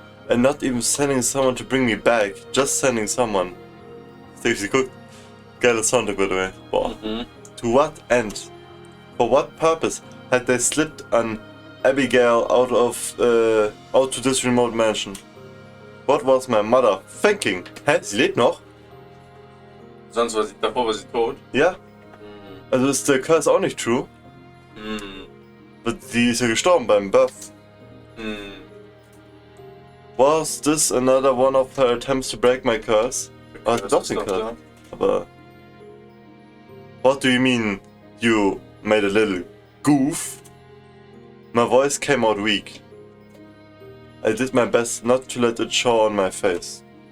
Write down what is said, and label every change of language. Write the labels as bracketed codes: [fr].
[en] And not even sending someone to bring me back, just sending someone. Stacey Cook, [de] geile Soundtrack [en] by the way. [de] Boah. [en] To what end? For what purpose had they slipped an Abigail out to this remote mansion? What was my mother thinking? [de] Hä? Sie lebt noch? Sonst war sie, davor war sie tot. Ja? Also ist der Curse auch nicht true? Die ist ja gestorben beim Birth. [en] Was this another one of her attempts to break my curse? [de] Ah, doch den Curse. Aber... [en] What do you mean, you made a little goof? My voice came out weak. I did my best not to let it show on my face.